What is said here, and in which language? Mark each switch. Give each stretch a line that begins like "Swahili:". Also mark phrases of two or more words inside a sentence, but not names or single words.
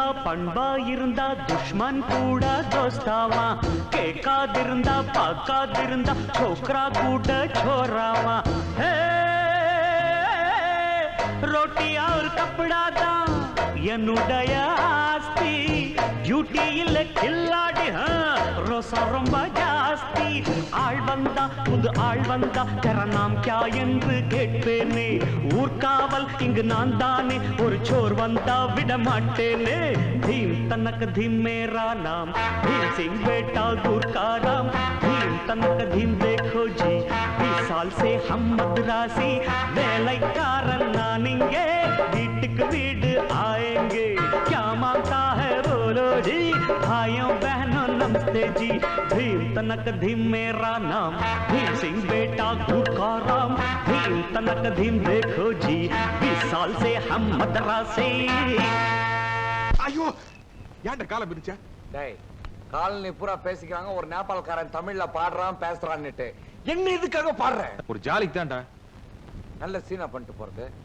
Tamil: பண்பா இருந்தா துஷ்மன் கூட தோஸ்தாவா, கேட்காதிருந்தா பார்க்காதிருந்தா छोकरा கூட छोरावा।
Hindi: रोटी और कपड़ा
Tamil: தான் என்னுடைய ஆஸ்தி, டியூட்டி இல்ல கில்லாடி, ரோசா ரொம்ப ஜாஸ்தி। ஆள் வந்தா புது ஆள் வந்தா
Hindi: तेरा नाम क्या
Tamil: என்று கேட்பேனே, ஊர்காவல் இங்கு நான் தானே, ஒரு சோர் வந்தா விட மாட்டேனே।
Hindi: धीम तनक धीम मेरा नाम, भीम सिंह बेटा गुरकाराम, धीम तनक धीम देखो जी, 20 साल से हम मद्रासी,
Tamil: வேலைக்காரன் நான் இங்கே, வீட்டுக்கு வீடு ஆएंगे,
Hindi: क्या मांगता है बोलो जी, भाइयों बहनों नमस्ते जी। भीम तनक धीम मेरा नाम, भीम सिंह बेटा गुरकाराम, भीम तनक धीम देखो जी, 20 साल से हम मद्रासी।
Tamil: ஐயோ ஏன்டா காலை பிரிச்ச? டேய், காலனி பூரா பேசிக்கிறாங்க, ஒரு நேபாளக்காரன் தமிழ்ல பாடுறான் பேசுறான்னுட்டு, என்ன இதுக்காக பாடுற? ஒரு ஜாலிக்கு தான்டா. நல்ல சீனா பண்ணிட்டு போறது।